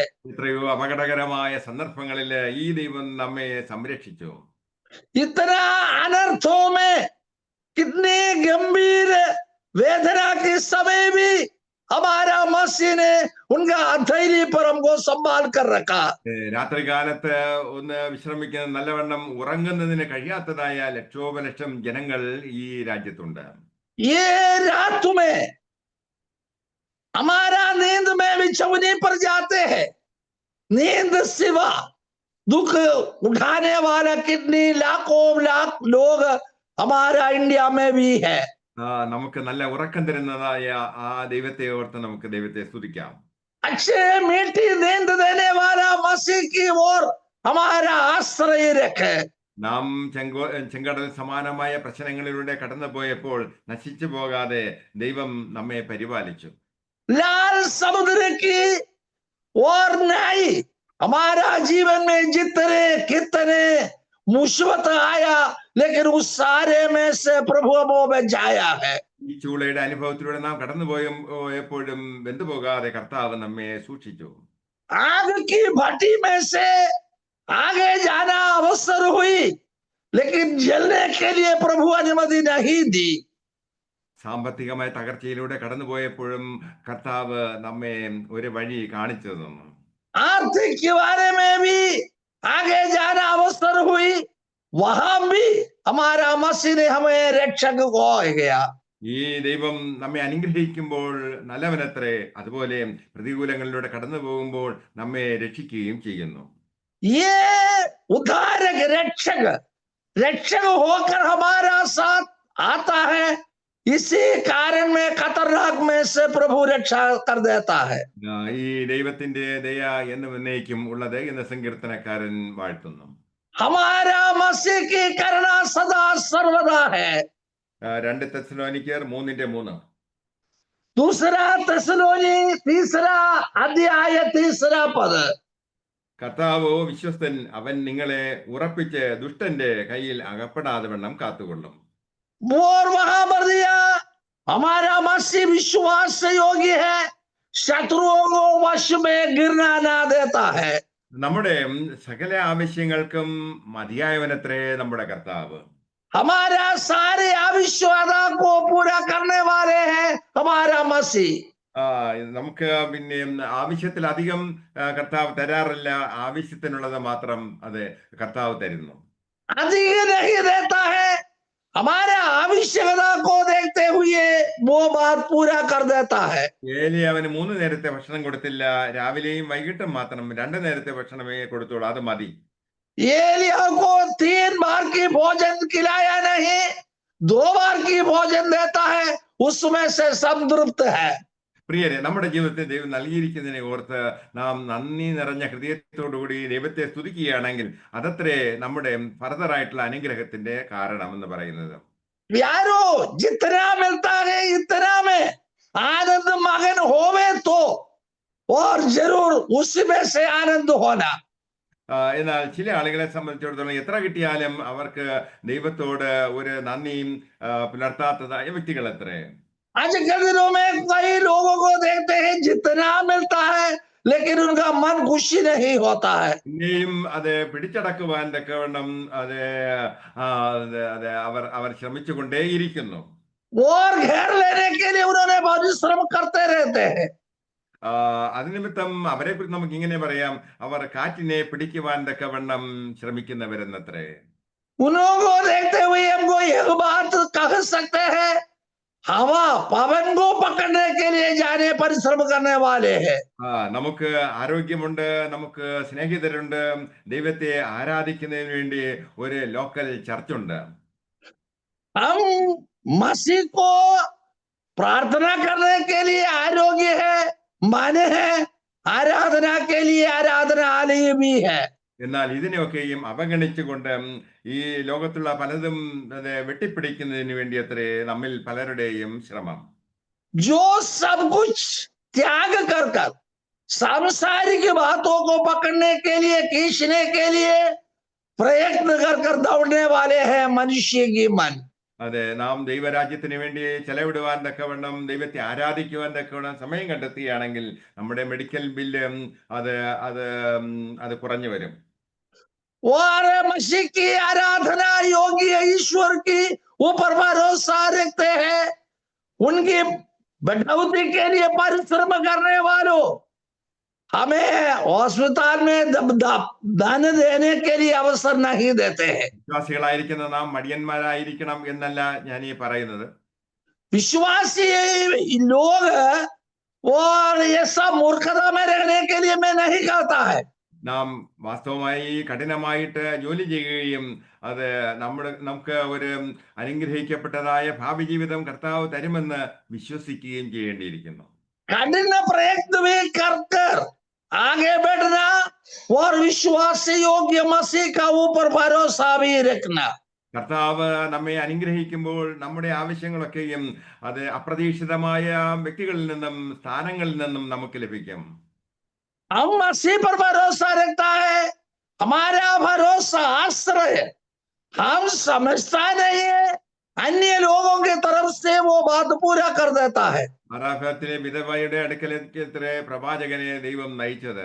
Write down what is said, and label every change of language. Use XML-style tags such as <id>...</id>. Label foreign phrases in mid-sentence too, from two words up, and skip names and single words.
<ml>എത്രയോ അപകടകരമായ സന്ദർഭങ്ങളിൽ ഈ ദൈവം നമ്മെ സംരക്ഷിച്ചു.</ml> <hi>इतना अनर्थों में कितने गंभीर वेदना के समय भी हमारा मसीह ने उनका हथेली पर हमको संभाल कर रखा।</hi> <ml>രാത്രി കാലത്ത് ഒന്ന് വിശ്രമിക്കുന്ന നല്ലവണ്ണം ഉറങ്ങുന്നതിന് കഴിയാത്തതായ ലക്ഷോപലക്ഷം ജനങ്ങൾ ഈ രാജ്യത്തുണ്ട്.</ml> <hi>ये रात में हमारा नींद में बिछौनी पर जाते हैं, नींद सिवा दुख उठाने वाला कितनी लाखों लाख लोग हमारा इंडिया में भी है।</hi> <ml>നമുക്ക് നല്ല ഉറക്കം തരുന്നതായ ആ ദൈവത്തെ ഓർത്ത് നമുക്ക് ദൈവത്തെ സ്തുതിക്കാം.</ml> <hi>अच्छे मीठी नींद देने वाला मसीह की ओर हमारा आश्रय रखे।</hi> <ml>നാം ചെങ്കടൽ സമാനമായ പ്രശ്നങ്ങളിലൂടെ കടന്നു പോയപ്പോൾ നശിച്ചു പോകാതെ ദൈവം നമ്മെ പരിപാലിച്ചു.</ml> <hi>लाल समुद्र की और नहीं हमारा जीवन में जितने कितने मुसीबत आया, लेकिन उस सारे में से प्रभु हमें बचाया है।</hi> <ml>ഈ ചൂളയുടെ അനുഭവത്തിലൂടെ നാം കടന്നു പോയപ്പോഴും വെന്തുപോകാതെ കർത്താവ് നമ്മെ സൂക്ഷിച്ചു.</ml> <hi>आग की भट्टी में से आगे जाना अवसर हुई, लेकिन जलने के लिए प्रभु अनुमति नहीं दी।</hi> <ml>സാമ്പത്തികമായ തകർച്ചയിലൂടെ കടന്നു പോയപ്പോഴും കർത്താവ് നമ്മെ ഒരു വഴി കാണിച്ചു തന്നു.</ml> <hi>आर्थिक के बारे में भी आगे जाना अवसर हुई, वहां भी हमारा मसीह ने हमें रक्षक को गया।</hi> <ml>ഈ ദൈവം നമ്മെ അനുഗ്രഹിക്കുമ്പോൾ നല്ലവനത്രേ, അതുപോലെ പ്രതികൂലങ്ങളിലൂടെ കടന്നു പോകുമ്പോൾ നമ്മെ രക്ഷിക്കുകയും ചെയ്യുന്നു.</ml> <hi>ये उद्धारक रक्षक रक्षक होकर हमारा साथ आता है, इसी कारण में खतरनाक में से प्रभु रक्षा कर देता है।</hi> <ml>ഈ ദൈവത്തിന്റെ ദയ എന്നും എന്നേക്കും ഉള്ളത് എന്ന് സങ്കീർത്തനക്കാരൻ വാഴ്ത്തുന്നു.</ml> <hi>हमारा मसीह की करुणा सदा सर्वदा है।</hi> <ml>2 തെസ്സലോനിക്കർ 3:3.</ml> <hi>दूसरा തെസ്സലോനി तीसरा अध्याय तीसरा पद।</hi> <ml>കർത്താവോ വിശ്വസ്തൻ, അവൻ നിങ്ങളെ ഉറപ്പിച്ച് ദുഷ്ടന്റെ കയ്യിൽ അകപ്പെടാതെ വണ്ണം കാത്തുകൊള്ളും.</ml> <hi>और वहां पर दिया हमारा मसीह विश्वास से योग्य है, शत्रुओं को वश में गिरना ना देता है।</hi> <ml>നമ്മുടെ സകല ആവശ്യങ്ങൾക്കും മതിയായവനത്രേ നമ്മുടെ കർത്താവ്.</ml> <hi>हमारा सारे अविश्वासा को पूरा करने वाले हैं हमारा मसीह।</hi> <ml>നമുക്ക് പിന്നെ ആവശ്യത്തിലധികം കർത്താവ് തരാറില്ല, ആവശ്യത്തിനുള്ളത് മാത്രം അത് കർത്താവ് തരുന്നു.</ml> <hi>अधिक नहीं देता है, हमारा आवश्यकता को देखते हुए वो बात पूरा कर देता है।</hi> <ml>അവന് 3 നേരത്തെ ഭക്ഷണം കൊടുത്തില്ല, രാവിലെയും വൈകിട്ടും മാത്രം 2 നേരത്തെ ഭക്ഷണമേ കൊടുത്തുള്ളൂ, അത് മതി.</ml> <hi>एलिया को 3 बार की भोजन खिलाया नहीं, 2 बार की भोजन देता है, उसमें से संतृप्त है।</hi> <ml>പ്രിയരെ, നമ്മുടെ ജീവിതത്തിൽ ദൈവം നൽകിയിരിക്കുന്നതിനെ ഓർത്ത് നാം നന്ദി നിറഞ്ഞ ഹൃദയത്തോടുകൂടി ദൈവത്തെ സ്തുതിക്കുകയാണെങ്കിൽ അതത്രേ നമ്മുടെ ഫർദറായിട്ടുള്ള അനുഗ്രഹത്തിന്റെ കാരണം എന്ന് പറയുന്നത്.</ml> <hi>प्यारो, जितना मिलता है इतना में आनंद मगन होवे तो और जरूर उसमें से आनंद होना।</hi> <ml>എന്നാൽ ചില ആളുകളെ സംബന്ധിച്ചിടത്തോളം എത്ര കിട്ടിയാലും അവർക്ക് ദൈവത്തോട് ഒരു നന്ദിയും പുലർത്താത്തതായ വ്യക്തികൾ എത്രേ.</ml> <hi>आज के दिनों में कई लोगों को देखते हैं जितना मिलता है लेकिन उनका मन खुशी नहीं होता है।</hi> <ml>പിന്നെയും അത് പിടിച്ചടക്കുവാൻ തക്കവണ്ണം അത് അവർ ശ്രമിച്ചുകൊണ്ടേയിരിക്കുന്നു.</ml> <hi>और घेर लेने के लिए उन्होंने परिश्रम करते रहते हैं।</hi> <ml>അത് നിമിത്തം അവരെ കുറിച്ച് നമുക്ക് ഇങ്ങനെ പറയാം, അവർ കാറ്റിനെ പിടിക്കുവാൻ തക്കവണ്ണം ശ്രമിക്കുന്നവരെന്നത്രേ.</ml> <hi>उन्हों को देखते हुए हमको एक बात कह सकते हैं, हवा पवन को पकड़ने के लिए जाने परिश्रम करने वाले हैं।</hi> <ml>നമുക്ക് ആരോഗ്യമുണ്ട്, നമുക്ക് സ്നേഹിതരുണ്ട്, ദൈവത്തെ ആരാധിക്കുന്നതിന് വേണ്ടി ഒരു</ml> <en>local church.</en> <hi>हम मसीह को प्रार्थना करने के लिए आरोग्य है, मन है, आराधना के लिए आराधनालय भी है।</hi> <ml>എന്നാൽ ഇതിനെയൊക്കെയും അവഗണിച്ചുകൊണ്ട് ഈ ലോകത്തുള്ള പലതും വെട്ടിപ്പിടിക്കുന്നതിന് വേണ്ടി അത്രേ നമ്മിൽ പലരുടെയും ശ്രമം.</ml> <hi>जो सब कुछ त्याग कर कर सांसारिक बातों को पकड़ने के लिए, खींचने के लिए प्रयत्न कर कर दौड़ने वाले हैं मनुष्य की मन।</hi> <ml>അതെ, നാം ദൈവരാജ്യത്തിന് വേണ്ടി ചെലവിടുവാൻ തക്കവണ്ണം, ദൈവത്തെ ആരാധിക്കുവാൻ തക്കവണ്ണം സമയം കണ്ടെത്തുകയാണെങ്കിൽ നമ്മുടെ</ml> <en>medical bill</en> <ml>അത് അത് അത് കുറഞ്ഞു വരും.</ml> <hi>और मसीह की आराधना योगी ईश्वर की ऊपर भरोसा रखते हैं, उनकी बढ़ोतरी के लिए परिश्रम करने वालों हमें अस्पताल में दान देने के लिए अवसर नहीं देते हैं।</hi> <ml>വിശ്വാസികളായിരിക്കുന്ന നാം മടിയന്മാരായിരിക്കണം എന്നല്ല ഞാൻ ഈ പറയുന്നത്.</ml> <hi>विश्वासी लोग और ये सब मूर्खता में रहने के लिए मैं नहीं कहता है।</hi> <ml>നാം വാസ്തവമായി കഠിനമായിട്ട് ജോലി ചെയ്യുകയും അത് നമുക്ക് ഒരു അനുഗ്രഹിക്കപ്പെട്ടതായ ഭാവി ജീവിതം കർത്താവ് തരുമെന്ന് വിശ്വസിക്കുകയും ചെയ്യേണ്ടിയിരിക്കുന്നു.</ml> <hi>कठिन प्रयत्न भी कर कर आगे बढ़ना और विश्वास योग्य मसीह का ऊपर भरोसा भी रखना।</hi> <ml>കർത്താവ് നമ്മെ അനുഗ്രഹിക്കുമ്പോൾ നമ്മുടെ ആവശ്യങ്ങളൊക്കെയും അത് അപ്രതീക്ഷിതമായ വ്യക്തികളിൽ നിന്നും സ്ഥാനങ്ങളിൽ നിന്നും നമുക്ക് ലഭിക്കും.</ml> <hi>हम मसीह पर भरोसा रखता है, हमारा भरोसा आश्रय हम समझता नहीं है, अन्य लोगों की तरफ से वो बात पूरा कर देता है।</hi> <ml>മറാഫത്തിലെ വിധവയുടെ അടുക്കലെത്തിയത്രേ പ്രവാചകനെ ദൈവം നയിച്ചത്.</ml>